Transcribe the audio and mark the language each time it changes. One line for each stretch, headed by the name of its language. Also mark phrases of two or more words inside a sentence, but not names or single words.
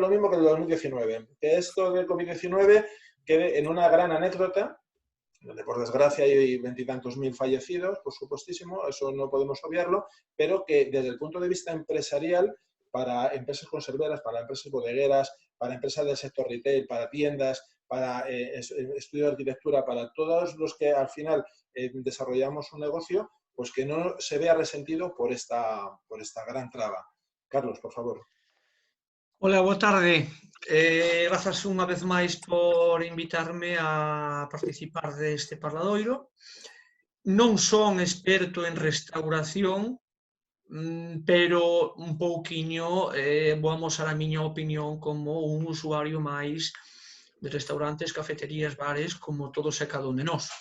Spanish: lo mismo que el 2019, que esto del COVID-19 quede en una gran anécdota, donde por desgracia hay 20 y tantos mil fallecidos, por supuestísimo, eso no podemos obviarlo, pero que desde el punto de vista empresarial, para empresas conserveras, para empresas bodegueras, para empresas del sector retail, para tiendas, para estudio de arquitectura, para todos los que al final desarrollamos un negocio, pues que no se vea resentido por esta gran traba. Carlos, por favor.
Galician: Hola, boa tarde. Grazas unha vez máis por invitarme a participar deste parladoiro. Non son experto en restauración, pero un pouquiño vou amosar a miña opinión como un usuario máis de restaurantes, cafeterías, bares, como todos e cada un de nós.